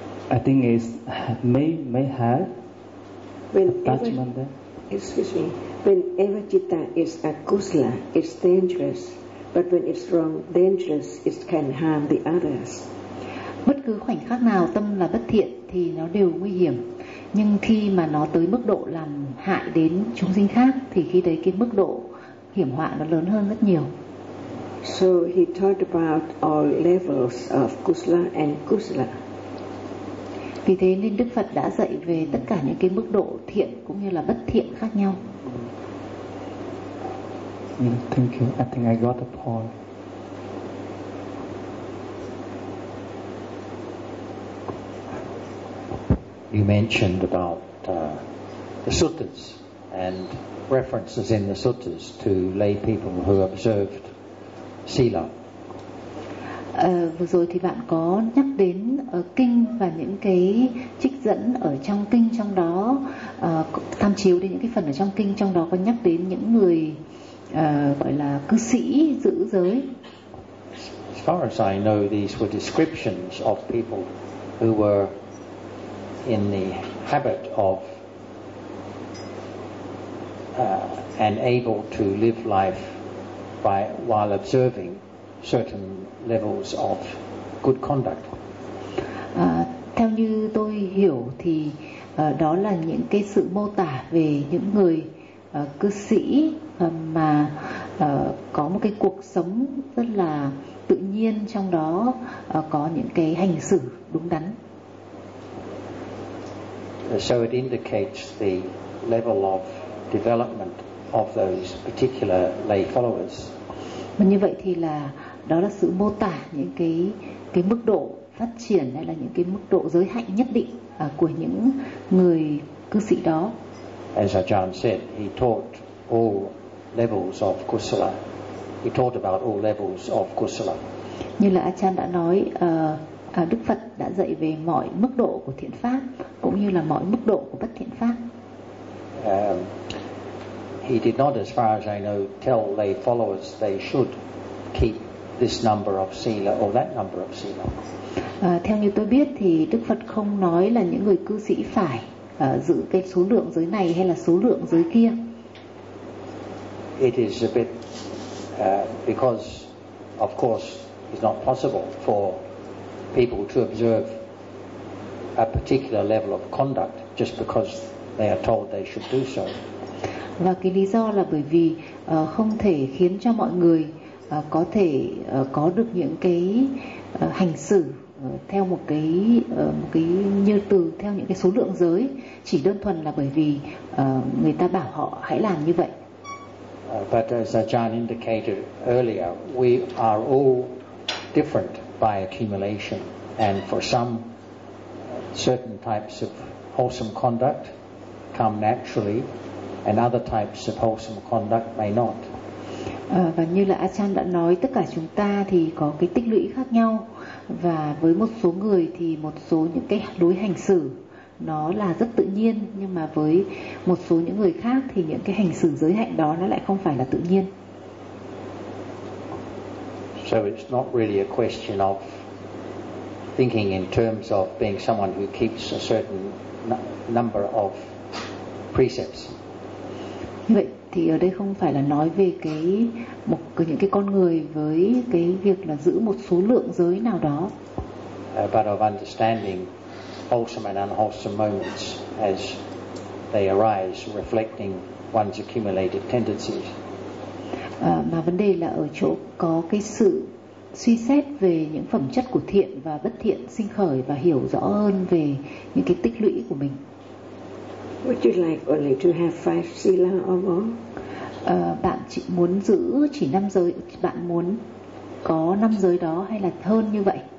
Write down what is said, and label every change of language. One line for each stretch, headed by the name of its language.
English: I think is may have attachment there. Excuse me. Whenever citta is akusala, it's dangerous. But when it's wrong, dangerous, it can harm the others.
Vietnamese: Bất cứ khoảnh khắc nào tâm là bất thiện thì nó đều nguy hiểm. Nhưng khi mà nó tới mức độ làm hại đến chúng sinh khác, thì khi đấy cái mức độ hiểm họa nó lớn hơn rất nhiều.
English: So he talked about all levels of kusala and kusala.
Vietnamese: Vì thế nên Đức Phật đã dạy về tất cả những cái mức độ thiện cũng như là bất thiện khác nhau.
English: Thank you. I think I got the point. You mentioned about the suttas and references in the suttas to lay people who observed sila.
Vietnamese: Vừa rồi thì bạn có nhắc đến kinh và những cái trích dẫn ở trong kinh, trong đó tham chiếu đến những cái phần ở trong kinh, trong đó có nhắc đến những người gọi là cư sĩ giữ giới.
English: As far as I know, these were descriptions of people who were in the habit of and able to live life by while observing certain levels of good conduct.
Vietnamese: Theo như tôi hiểu thì đó là những cái sự mô tả về những người cư sĩ mà có một cái cuộc sống rất là tự nhiên, trong đó có những cái hành xử đúng đắn.
English: So it indicates the level of development of those particular lay followers.
Vietnamese: Mà như vậy thì là đó là sự mô tả những cái mức độ phát triển hay là những cái mức độ giới hạnh nhất định của những người cư sĩ đó.
English: As Ajahn said, he taught all levels of kusala. He taught about all levels of kusala.
Vietnamese: Như là Ajahn đã nói, Đức Phật đã dạy về mọi mức độ của thiện pháp cũng như là mọi mức độ của bất thiện pháp.
English: He did not, as far as I know, tell lay followers they should keep this number of sila or that number of sila.
Vietnamese: Theo như tôi biết thì Đức Phật không nói là những người cư sĩ phải giữ cái số lượng giới này hay là số lượng giới kia.
English: It is a bit because of course it's not possible for people to observe a particular level of conduct just because they are told they should do so.
Vietnamese: Và cái lý do là bởi vì không thể khiến cho mọi người có thể có được những cái hành xử theo một cái như từ theo những cái số lượng giới, chỉ đơn thuần là bởi vì người ta bảo họ hãy làm như vậy.
English: But as Ajahn indicated earlier, we are all different by accumulation, and for some certain types of wholesome conduct come naturally, and other types of wholesome conduct may not.
Vietnamese: Và như là Ajahn đã nói, tất cả chúng ta thì có cái tích lũy khác nhau, và với một số người thì một số những cái lối hành xử nó là rất tự nhiên, nhưng mà với một số những người khác thì những cái hành xử giới hạnh đó nó lại không phải là tự nhiên.
English: So it's not really a question of thinking in terms of being someone who keeps a certain number of precepts.
Vietnamese: Vậy thì ở đây không phải là nói về những cái con người với cái việc là giữ một số lượng giới nào đó.
English: But of understanding wholesome and unwholesome moments as they arise, reflecting one's accumulated tendencies.
Vietnamese: Mà vấn đề là ở chỗ có cái sự suy xét về những phẩm chất của thiện và bất thiện sinh khởi và hiểu rõ hơn về những cái tích lũy của mình.
English: Would you like only to have five sila or more?
Vietnamese: Bạn chỉ muốn giữ chỉ năm giới, bạn muốn có năm giới đó hay là hơn như vậy?